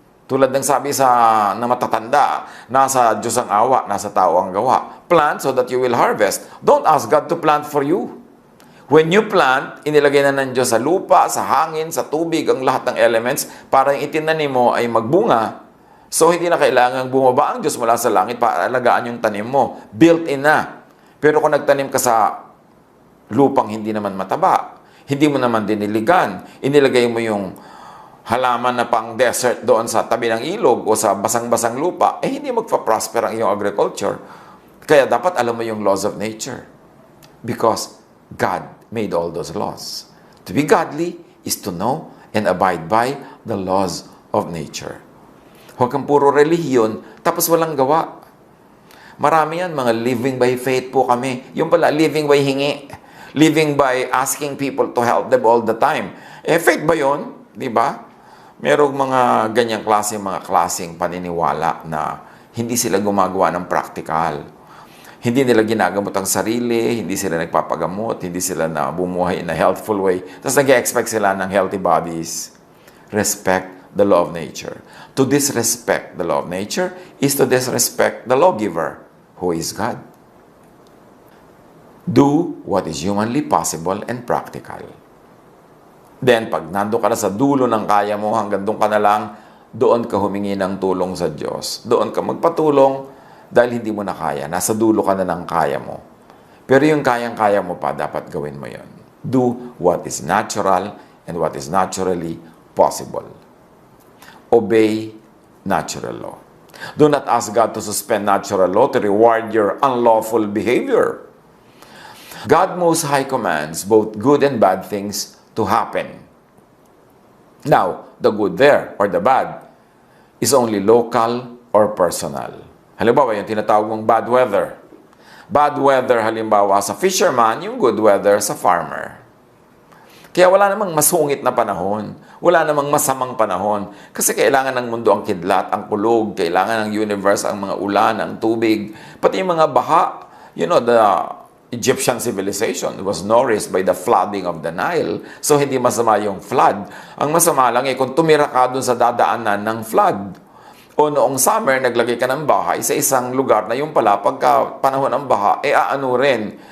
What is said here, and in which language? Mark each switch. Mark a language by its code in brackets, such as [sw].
[tl] Tulad ng sabi na matatanda, nasa Diyos ang awa, nasa tao ang gawa. [en] Plant so that you will harvest. Don't ask God to plant for you. When you plant, [tl] inilagay na ng Diyos sa lupa, sa hangin, sa tubig, ang lahat ng elements para yung itinanim mo ay magbunga. So, hindi na kailangang bumaba ang Diyos mula sa langit para alagaan yung tanim mo. Built-in na. Pero kung nagtanim ka sa lupang hindi naman mataba, hindi mo naman diniligan, inilagay mo yung halaman na pang desert doon sa tabi ng ilog o sa basang-basang lupa, hindi magpa-prosper ang iyong agriculture. Kaya dapat alam mo yung laws of nature. [en] Because God made all those laws. To be godly is to know and abide by the laws of nature. [tl] Huwag kang puro relihiyon, tapos walang gawa. Marami yan, mga [en] living by faith [tl] po kami. Yung pala, living by hingi. [en] Living by asking people to help them all the time. [tl] Faith ba yun? Di ba? Merong mga ganyang mga klaseng paniniwala na hindi sila gumagawa ng practical. Hindi nila ginagamot ang sarili, hindi sila nagpapagamot, hindi sila na bumuhay [en] in a healthful way. [tl] Tapos nag-expect sila ng [en] healthy bodies. Respect the law of nature. To disrespect the law of nature is to disrespect the lawgiver, who is God. Do what is humanly possible and practical. [tl] Then, pag nando ka na sa dulo ng kaya mo, hanggang doon ka na lang, doon ka humingi ng tulong sa Diyos. Doon ka magpatulong dahil hindi mo na kaya. Nasa dulo ka na ng kaya mo. Pero yung kayang-kaya mo pa, dapat gawin mo yon. [en] Do what is natural and what is naturally possible. Obey natural law. Do not ask God to suspend natural law to reward your unlawful behavior. God Most High commands both good and bad things to happen. Now, the good there or the bad is only local or personal. [tl] Halimbawa, yung tinatawag mong bad weather. Bad weather, halimbawa, sa fisherman, yung good weather sa farmer. Kaya wala namang masungit na panahon. Wala namang masamang panahon. Kasi kailangan ng mundo ang kidlat, ang kulog. Kailangan ng universe ang mga ulan, ang tubig. Pati yung mga baha, [en] Egyptian civilization was nourished by the flooding of the Nile. [tl] So, hindi masama yung flood. Ang masama lang kung tumira ka dun sa dadaanan ng flood. O noong summer, naglagay ka ng bahay sa isang lugar na yung pala, pagka panahon ng baha, aano rin.